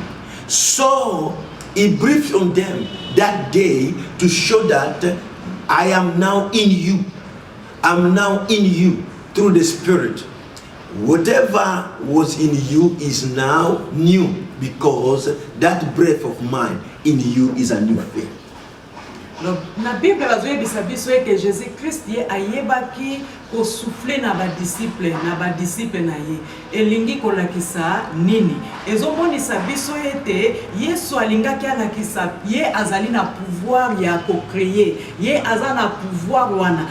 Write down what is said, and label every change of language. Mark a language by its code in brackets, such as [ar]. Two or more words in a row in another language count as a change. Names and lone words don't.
[en] So he breathed on them that day to show that I am now in you. I'm now in you through the Spirit. Whatever was in you is now new, because that breath of mine in you is a new thing. [ln] Na Bible bazoyebisa biso eke Jésus Christ ye ayebaki ko souffler na ba disciple na ye elingi kolakisa nini ezomonisa biso ete Yesu alingaki alakisa ye azali na pouvoir ya ko créer ye azali na pouvoir wana.